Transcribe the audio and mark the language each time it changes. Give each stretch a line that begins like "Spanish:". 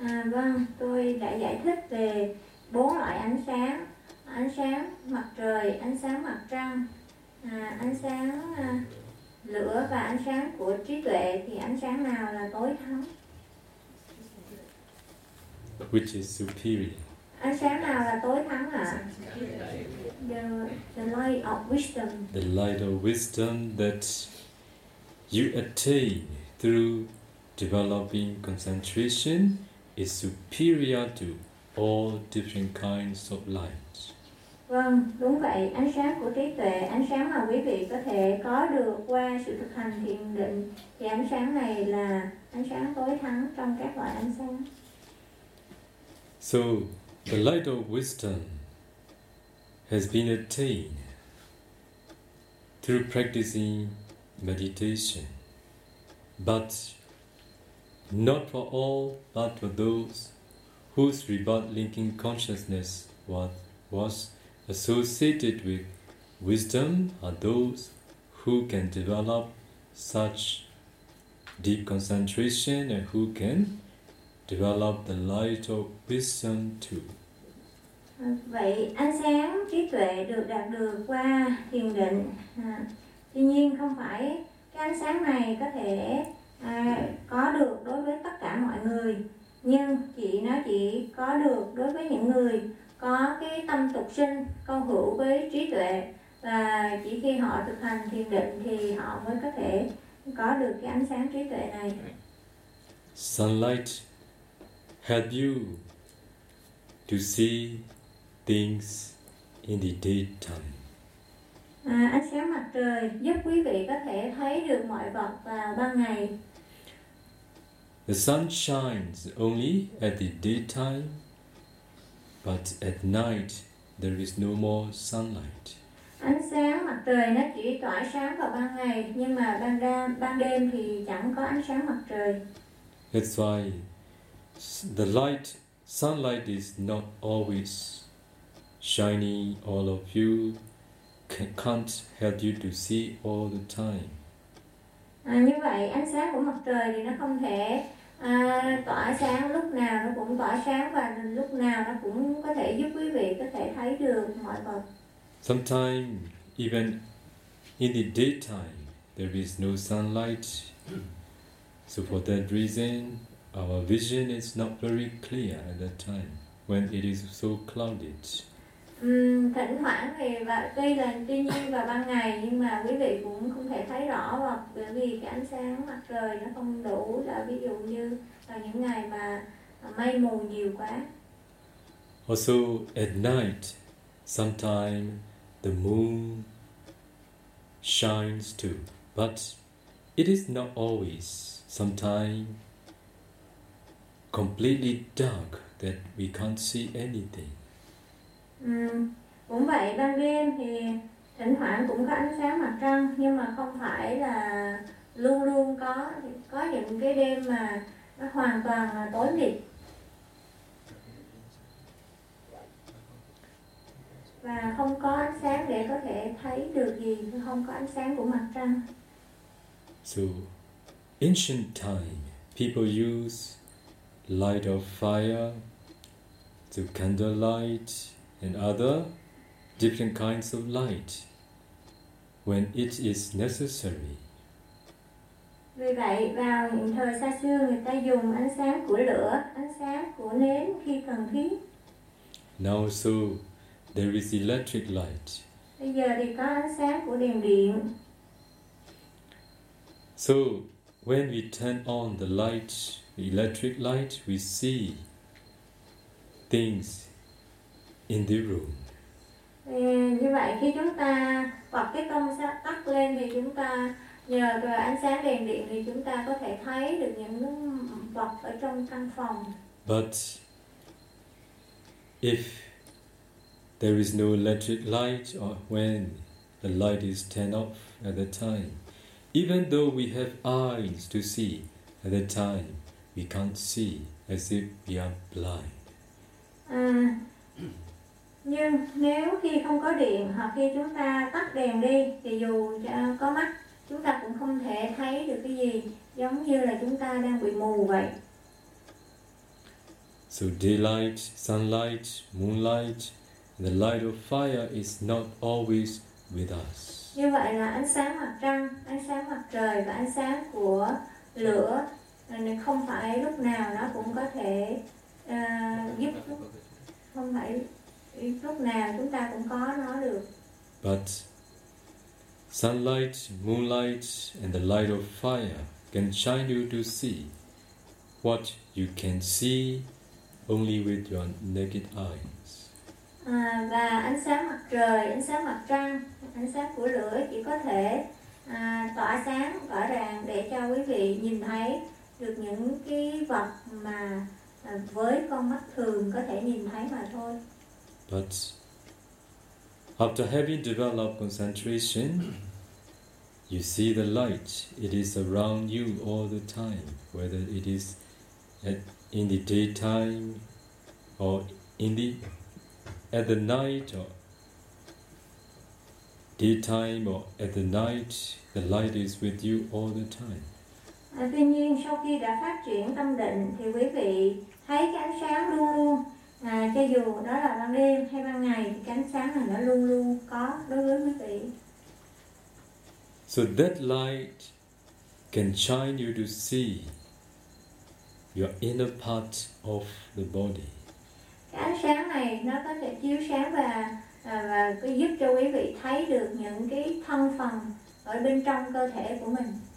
Vietnamese: Vâng, tôi đã giải thích về bốn loại ánh sáng mặt trời, ánh sáng mặt trăng, ánh sáng lửa và ánh sáng của trí tuệ. Thì ánh sáng nào là tối thắng?
English: Which is superior?
Vietnamese: Ánh sáng nào là tối thắng ạ?
English: The light of wisdom. The light of wisdom that you attain through developing concentration is superior to all different kinds of light.
Vietnamese: Vâng, đúng vậy. Ánh sáng của trí tuệ, ánh sáng mà quý vị có thể có được qua sự thực hành thiền định, thì ánh sáng này là ánh sáng tối thắng trong các loại ánh sáng.
English: So, the light of wisdom has been attained through practicing meditation, but not for all, but for those whose rebirth linking consciousness was associated with wisdom are those who can develop such deep concentration and who can develop the light of wisdom too.
Vietnamese: Vậy ánh sáng trí tuệ được đạt được qua thiền định, tuy nhiên không phải cái ánh sáng này có thể có được đối với tất cả mọi người, nhưng nó chỉ có được đối với những người có cái tâm tục sinh câu hữu với trí tuệ, và chỉ khi họ thực hành thiền định thì họ mới có thể có được cái ánh sáng trí tuệ này.
English: Sunlight help you to see things in the daytime.
Vietnamese: Ánh sáng mặt trời giúp quý vị có thể thấy được mọi vật vào ban ngày.
English: The sun shines only at the daytime, but at night there is no more sunlight.
Vietnamese: Ánh sáng mặt trời nó chỉ tỏa sáng vào ban ngày, nhưng mà ban đêm thì chẳng có ánh sáng mặt trời.
English: That's why the light, sunlight is not always shining all of you, can't help you to see all the time.
Vietnamese: Như vậy ánh sáng của mặt trời thì nó không thể tỏa sáng lúc nào nó cũng tỏa sáng, và lúc nào nó cũng có thể giúp quý vị có thể thấy được mọi vật.
English: Sometimes even in the daytime there is no sunlight, so for that reason our vision is not very clear at that time when it is so clouded.
Vietnamese: Thỉnh thoảng thì tuy nhiên vào ban ngày, nhưng mà quý vị cũng không thể thấy rõ, hoặc bởi vì cái ánh sáng mặt trời nó không đủ, là ví dụ như vào những ngày mà mây mù nhiều quá.
English: Also at night sometimes the moon shines too, but it is not always, sometimes completely dark that we can't see anything.
Vietnamese: Cũng vậy, ban đêm thì thỉnh thoảng cũng có ánh sáng mặt trăng, nhưng mà không phải là luôn luôn có. Có những cái đêm mà nó hoàn toàn là tối mịt. Và không có ánh sáng để có thể thấy được gì, không có ánh sáng của mặt trăng.
English: So, ancient time, people use light of fire, the candlelight, and other different kinds of light when it is necessary.
Vietnamese: Vì vậy vào những thời xa xưa người ta dùng ánh sáng của lửa, ánh sáng của nến khi cần thiết.
English: Now so there is electric light.
Vietnamese: Bây giờ thì có ánh sáng của đèn điện.
English: So when we turn on the light, the electric light, we see things in the room.
Vietnamese: Như vậy khi chúng ta bật cái công suất tắt lên thì chúng ta nhờ cái ánh sáng đèn điện thì chúng ta có thể thấy được những vật ở trong căn phòng.
English: But If there is no electric light or when the light is turned off at the time, even though we have eyes to see at the time, we can't see as if we are blind.
Vietnamese: Nhưng nếu khi không có điện hoặc khi chúng ta tắt đèn đi thì dù có mắt chúng ta cũng không thể thấy được cái gì, giống như là chúng ta đang bị mù vậy.
English: So daylight, sunlight, moonlight, the light of fire is not always with us.
Vietnamese: Như vậy là ánh sáng mặt trăng, ánh sáng mặt trời và ánh sáng của lửa không phải lúc nào nó cũng có thể giúp, không phải lúc nào chúng ta cũng có nó được.
English: But sunlight, moonlight and the light of fire can shine you to see what you can see only with your naked eyes.
Vietnamese: Và ánh sáng mặt trời, ánh sáng mặt trăng, ánh sáng của lửa chỉ có thể tỏa sáng, tỏa rạng để cho quý vị nhìn thấy được những cái vật mà với con mắt thường có thể nhìn thấy mà thôi.
English: But after having developed concentration, you see the light. It is around you all the time, whether it is in the daytime or at the night or daytime or at the night, the light is with you all the time.
Vietnamese: Tuy nhiên, sau khi đã phát triển tâm định, thì quý vị thấy cái ánh sáng luôn luôn. Cho dù đó là ban đêm hay ban ngày, thì ánh sáng này nó luôn luôn có đối với quý vị.
English: So that light can shine you to see your inner part of the body.
Vietnamese: Cái ánh sáng này nó có thể chiếu sáng và giúp cho quý vị thấy được những cái thân phần ở bên trong cơ thể của mình.